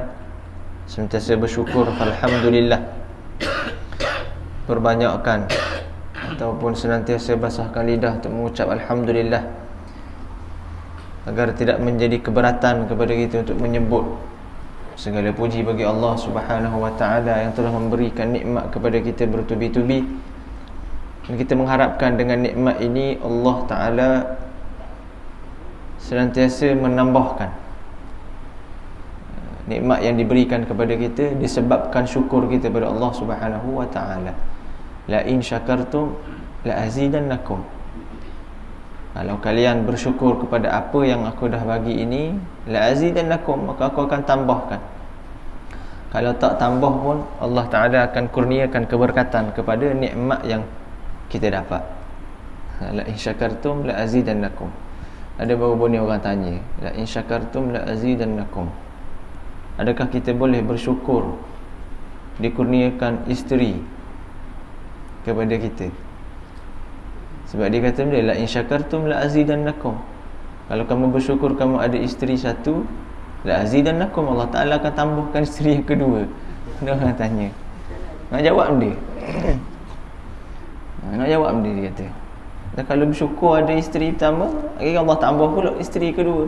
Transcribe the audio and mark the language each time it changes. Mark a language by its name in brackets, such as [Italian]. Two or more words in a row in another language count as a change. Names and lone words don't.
[Malay] Senantiasa bersyukur, alhamdulillah. Perbanyakkan ataupun senantiasa basahkan lidah untuk mengucap alhamdulillah, agar tidak menjadi keberatan kepada kita untuk menyebut segala puji bagi Allah [Arabic] سبحانه وتعالى [Malay] yang telah memberikan nikmat kepada kita bertubi-tubi. Dan kita mengharapkan dengan nikmat ini Allah taala senantiasa menambahkan nikmat yang diberikan kepada kita disebabkan syukur kita kepada Allah [Arabic] سبحانه وتعالى. لئن شكرتم لأزيدنكم. [Malay] Kalau kalian bersyukur kepada apa yang aku dah bagi ini, [Arabic] la azidannakum, [Malay] maka aku akan tambahkan. Kalau tak tambah pun Allah Taala akan kurniakan keberkatan kepada nikmat yang kita dapat. [Arabic] لئن شكرتم لأزيدنكم. [Malay] Ada baru-baru ni orang tanya, [Arabic] لئن شكرتم لأزيدنكم. [Malay] Adakah kita boleh bersyukur dikurniakan isteri kepada kita? Sebab dia kata [Arabic] لئن شكرتم لأزيدنكم. [Malay] Kalau kamu bersyukur kamu ada isteri satu, [Arabic] لأزيدنكم, [Malay] Allah Taala akan tambahkan isteri yang kedua. Dia orang tanya. Nak jawab dia. Nak jawab dia kata. Dan kalau bersyukur ada isteri pertama, akhirnya Allah tambah pula isteri kedua.